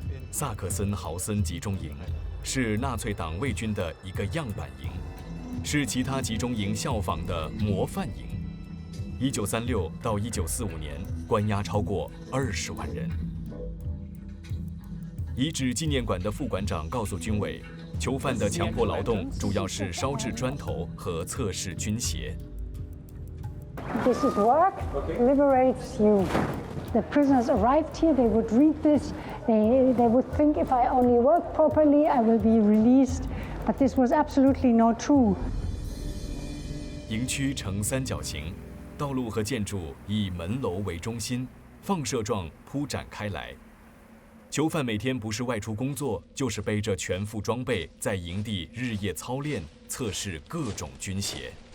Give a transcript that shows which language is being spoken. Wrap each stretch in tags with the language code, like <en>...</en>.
<zh>萨克森豪森集中营是纳粹党卫军的一个样板营，是其他集中营效仿的模范营。 1936到1945年，关押超过20万人。遗址纪念馆的副馆长告诉军委，囚犯的强迫劳动主要是烧制砖头和测试军鞋。</zh> <en>This is work, liberates you. The prisoners arrived here, they would read this, they would think if I only work properly, I will be released. But this was absolutely not true.</en> <zh>营区呈三角形，道路和建筑以门楼为中心，放射状铺展开来。囚犯每天不是外出工作，就是背着全副装备，在营地日夜操练，测试各种军鞋。</zh>